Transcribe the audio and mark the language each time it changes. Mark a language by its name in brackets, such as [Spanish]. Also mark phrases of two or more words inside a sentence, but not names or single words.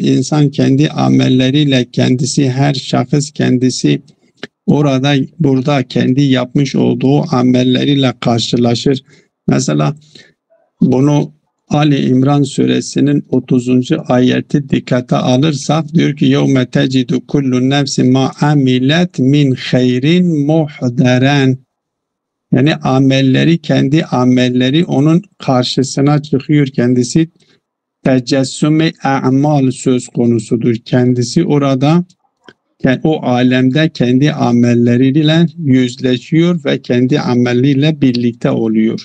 [Turkish] İnsan kendi amelleriyle kendisi, her şahıs kendisi burada kendi yapmış olduğu amelleriyle karşılaşır. Mesela bunu Ali İmran suresinin 30. ayeti dikkate alırsak diyor ki [Arabic] يَوْمَ تَجِدُ كُلُّ نَفْسٍ مَا عَمِلَتْ مِنْ خَيْرٍ مُحْدَرًا. [Turkish] Yani amelleri, kendi amelleri onun karşısına çıkıyor. Kendisi tecessüm-i a'mal söz konusudur. Kendisi orada o alemde kendi amelleriyle yüzleşiyor ve kendi ameliyle birlikte oluyor.